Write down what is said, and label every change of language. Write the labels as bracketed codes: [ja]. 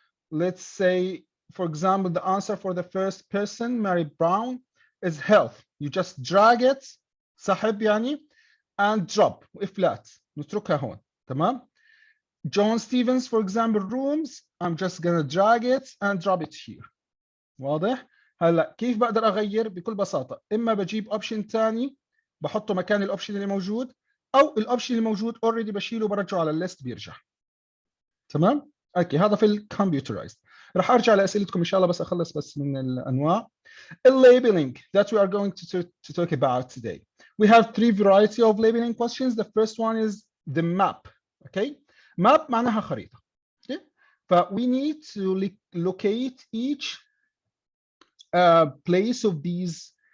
[en] Let's say, for example, the answer for the first person, Mary Brown, is health. You just drag it, [ar] سحب يعني, [en] and drop, flat. [ar] نتركها هون, تمام? John Stevens, for example, rooms, I'm just gonna drag it and drop it here. واضح؟ هلا كيف بقدر أغير؟ بكل بساطة، إما بجيب أوبشن ثاني بحطه مكان الأوبشن اللي موجود، أو الأوبشن اللي موجود already بشيله برجعه على الليست بيرجع. تمام؟ اوكي هذا في الكمبيوترايزد. راح ارجع لاسئلتكم ان شاء الله بس اخلص بس من الانواع. [en] Labeling that we are going to talk about today. We have 3 variety of labeling questions. The first one is the map. Okay, map [ar] معناها خريطة. [en] Okay, but we need to locate each place of these.